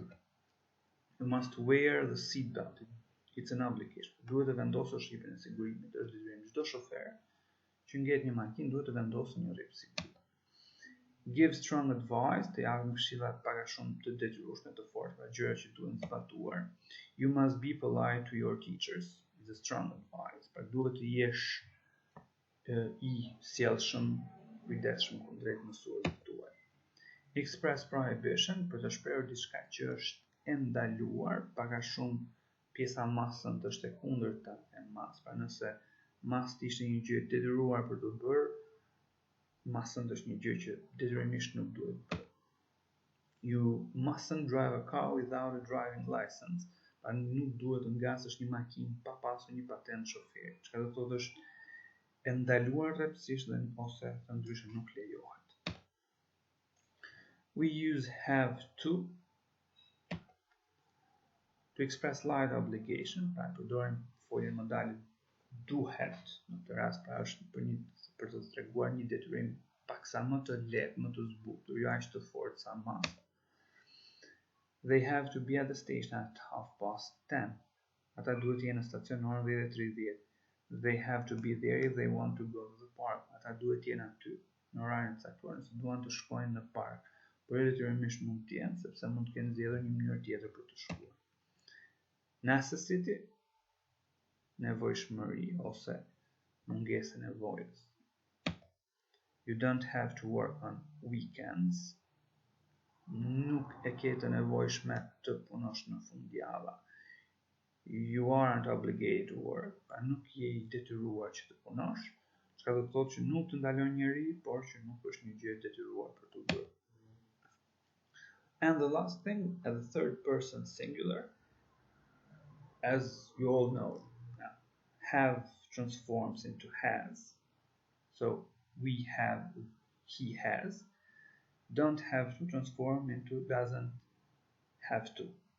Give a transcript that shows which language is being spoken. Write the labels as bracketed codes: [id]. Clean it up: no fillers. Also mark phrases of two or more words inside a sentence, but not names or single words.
[en] You must wear the seat belt. It's an obligation. [sq] Duhet të vendosësh rripin e sigurimit, është detyrim. Çdo shofer që ngjet një makinë duhet të vendosë një rrip sigurimi. [en] Give strong advice, [sq] të japim këshilla pak a shumë të detyrueshme, të forta, gjëra që duhen zbatuar. [en] You must be polite to your teachers. It's a strong advice. [sq] Pra duhet të jesh i sjellshëm, kujdesshëm kundrejt mësuesve tuaj. [en] Express prohibition, [sq] për të shprehur diçka që është e ndaluar, pak a shumë pjesa mustn't është e kundërta e must. Pra nëse must ishte një gjë e detyruar për të bërë, mustn't është një gjë që detyrimisht nuk duhet bërë. [en] You mustn't drive a car without a driving license. [sq] Pra nuk duhet të ngasësh një makinë pa pasur një patent shoferi. Çka do të thotë është e ndaluar rreptësisht dhe ose të ndryshme nuk lejohet. [en] We use have to express light obligation, [sq] pra përdorim foljen modale duhet, në këtë rast pra është për të treguar një detyrim paksa më të lehtë, më të zbutur, jo aq të fortë sa must. [en] They have to be at the station at 10:30. [sq] Ata duhet të jenë në stacion në orën 10:30. [en] They have to be there if they want to go to the park. [sq] Ata duhet të jenë aty në orarin e caktuar nëse duan të shkojnë në park. Por detyrimisht mund të jenë, sepse mund të kenë zgjedhur një mënyrë tjetër për të shkuar. Necessity, nevojshmëri ose mungesë e nevojës. [en] You don't have to work on weekends. [sq] Nuk e ke të nevojshme të punosh në fundjava. [en] You aren't obligated to work. [sq] Pra nuk je i detyruar që të punosh. Çka do të thotë që nuk të ndalon njeriu, por që nuk është një gjë e detyruar për të bërë. [en] And the last thing, at the third person singular, as you all know, have transforms into has. So we have, he has. Don't have to transform into doesn't have to.